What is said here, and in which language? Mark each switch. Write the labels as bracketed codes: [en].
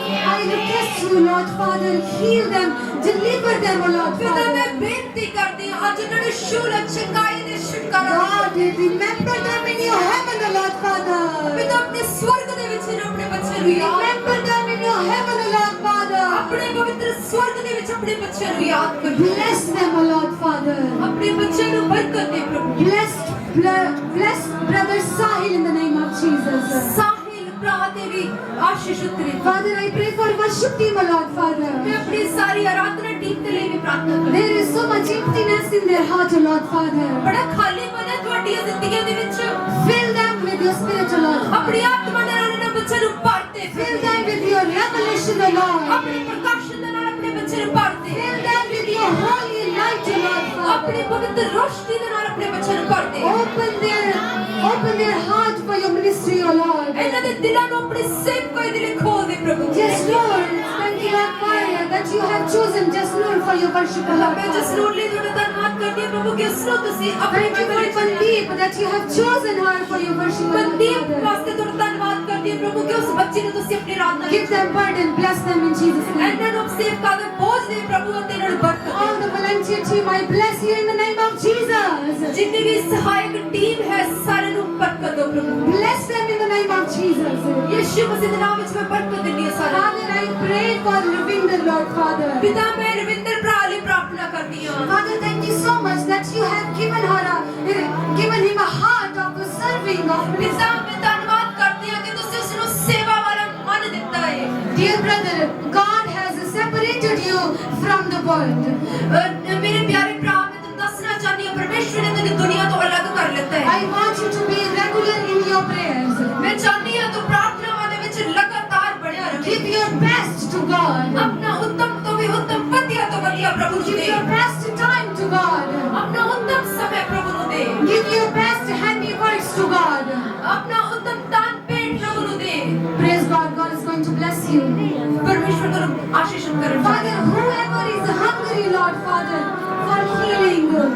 [en] I request you, Lord Father, heal them, deliver them, Lord [pa] ਪਿਤਾ ਮੈਂ [en] Father. [pa] ਬੇਨਤੀ ਕਰਦੀ ਹਾਂ ਅੱਜ ਉਹਨਾਂ ਨੂੰ ਸ਼ੂਲ ਚੰਗਾਈ ਦੇ ਛੁਟਕਾਰਾ [en] God, remember them in your heaven, Lord Father. [pa] ਪਿਤਾ ਆਪਣੇ ਸਵਰਗ ਦੇ ਵਿੱਚ ਇਹਨਾਂ ਆਪਣੇ ਬੱਚੇ ਨੂੰ ਯਾਦ [en] Remember them in your heaven, Lord Father. [pa] ਆਪਣੇ ਪਵਿੱਤਰ ਸਵਰਗ ਦੇ ਵਿੱਚ ਆਪਣੇ ਬੱਚਿਆਂ ਨੂੰ ਯਾਦ ਕਰੋ [en] Bless them, Lord Father. [pa] ਆਪਣੇ ਬੱਚਿਆਂ ਨੂੰ ਬਰਕਤ ਦੇ ਪ੍ਰਭੂ [en] Bless Brother Sahil in the name of Jesus. [pa] Sahil ਭਰਾ ਤੇ ਵੀ ਆਸ਼ੀਸ਼ ਉਤਰੇ [en] Father, I pray for worship team, Lord Father. [pa] ਮੈਂ ਆਪਣੀ ਸਾਰੀ ਆਰਾਧਨਾ ਟੀਮ ਦੇ ਲਈ ਵੀ ਪ੍ਰਾਰਥਨਾ ਕਰਦੀ [en] There is so much emptiness in their heart, Lord Father. [pa] ਬੜਾ ਖਾਲੀਪਨ ਹੈ ਤੁਹਾਡੀਆਂ ਜ਼ਿੰਦਗੀਆਂ ਦੇ ਵਿੱਚ [en] Fill them with your spirit, Lord. [pa] ਆਪਣੀ ਆਤਮਾ ਨਾਲ ਇਹਨਾਂ ਬੱਚਿਆਂ ਨੂੰ ਭਰ ਦੇ [en] Fill them with your revelation, Lord. [pa] ਆਪਣੇ ਪ੍ਰਕਾਸ਼ਨ ਦੇ ਨਾਲ ਆਪਣੇ ਬੱਚੇ ਨੂੰ ਭਰ ਦੇ [en] Fill them with your holy light, Lord [pa] ਆਪਣੀ [en] Father. [pa] ਪਵਿੱਤਰ ਰੋਸ਼ਨੀ ਦੇ ਨਾਲ ਆਪਣੇ ਬੱਚਿਆਂ ਨੂੰ ਭਰ ਦੇ [en] Open their heart for your ministry, O Lord. [pa] ਇਹਨਾਂ ਦੇ ਦਿਲਾਂ ਨੂੰ ਆਪਣੀ ਸੇਵਕਾਈ ਦੇ ਲਈ ਖੋਲ ਦੇ ਪ੍ਰਭੂ [en] Yes, Lord. Thank you, Lord Father, that you have chosen just Lord for your worship, Lord [pa] ਮੈਂ ਜਿਸ [en] Father. [pa] ਨੂੰ ਲਈ ਤੁਹਾਡਾ ਧੰਨਵਾਦ ਕਰਦੀ ਹਾਂ ਪ੍ਰਭੂ ਕਿ ਉਸ ਨੂੰ ਤੁਸੀਂ ਆਪਣੇ [en] Thank you [pa] ਜੀਵਨ [en] for [pa] ਵਿੱਚ [en] Mandeep, that you have chosen her for your worship, Lord [pa] Mandeep [en] Father. [pa] ਵਾਸਤੇ ਤੁਹਾਡਾ ਧੰਨਵਾਦ ਕਰਦੀ ਚਾਹੁੰਦੀ ਹਾਂ ਪ੍ਰਭੂ ਕਿ ਉਸ ਬੱਚੇ ਨੂੰ ਤੁਸੀਂ ਆਪਣੀ ਆਰਾਧਨਾ [en] Give them burden, bless them in Jesus' name. [pa] ਇਹਨਾਂ ਨੂੰ ਸੇਵਕਾਂ ਦੇ ਬੋਝ ਦੇ ਪ੍ਰਭੂ ਅਤੇ ਇਹਨਾਂ ਨੂੰ ਬਰਕਤ ਦੇ। [en] All the volunteer team, I bless you in the name of Jesus. [pa] ਜਿੰਨੀ ਵੀ ਸਹਾਇਕ ਟੀਮ ਹੈ ਸਾਰੇ ਨੂੰ ਬਰਕਤ ਦਿਓ ਪ੍ਰਭੂ। [en] Bless them in the name of Jesus. [pa] ਯਿਸੂ ਮਸੀਹ ਦੇ ਨਾਮ ਵਿੱਚ ਮੈਂ ਬਰਕਤ ਦਿੰਦੀ ਹਾਂ ਸਾਰਿਆਂ ਨੂੰ। [en] Father, I pray for Ravinder, Lord Father. [pa] ਪਿਤਾ ਮੈਂ ਰਵਿੰਦਰ ਭਰਾ ਲਈ ਪ੍ਰਾਰਥਨਾ ਕਰਦੀ ਹਾਂ। [en] Father, thank you so much that you have given him a heart of serving, of [pa] ਪਿਤਾ ਮੈਂ ਧੰਨਵਾਦ ਕਰਦੀ ਹਾਂ ਕਿ ਤੁਸੀਂ ਉਸ ਨੂੰ ਸੇਵਾ ਵਾਲਾ ਮਨ ਦਿੱਤਾ ਹੈ। [en] Dear brother, God has separated you from the world. [pa] ਮੇਰੇ ਪਿਆਰੇ ਭਰਾ ਮੈਂ ਤੁਹਾਨੂੰ ਦੱਸਣਾ ਚਾਹੁੰਦੀ ਹਾਂ ਪਰਮੇਸ਼ਵਰ ਨੇ ਤੈਨੂੰ ਦੁਨੀਆ ਤੋਂ ਅਲੱਗ ਕਰ ਲਿੱਤਾ ਹੈ। [en] I want you to be regular in your prayers. [pa] ਮੈਂ ਚਾਹੁੰਦੀ ਹਾਂ ਤੂੰ ਪ੍ਰਾਰਥਨਾਵਾਂ ਦੇ ਵਿੱਚ ਲਗਾਤਾਰ ਬਣਿਆ ਰਹੇ। [en] Give your best to God. [pa] ਆਪਣਾ ਉੱਤਮ ਤੋਂ ਵੀ ਉੱਤਮ ਵਧੀਆ ਤੋਂ ਵਧੀਆ ਪ੍ਰਭੂ ਨੂੰ [en] Give [pa] ਦੇ। [en] your best time to God. [pa] ਆਪਣਾ ਉੱਤਮ ਸਮੇਂ ਪ੍ਰਭੂ ਨੂੰ ਦੇ। [en] Give your best handy works to God. [pa] ਆਪਣਾ ਉੱਤਮ ਦਾਨ ਭੇਟ ਪ੍ਰਭੂ ਨੂੰ ਦੇ। [en] Praise God. God is going to bless you. [pa] ਪਰਮੇਸ਼ਵਰ ਤੁਹਾਨੂੰ ਆਸ਼ੀਸ਼ ਕਰਨ। [en] Father, whoever is hungry, Lord Father, for healing,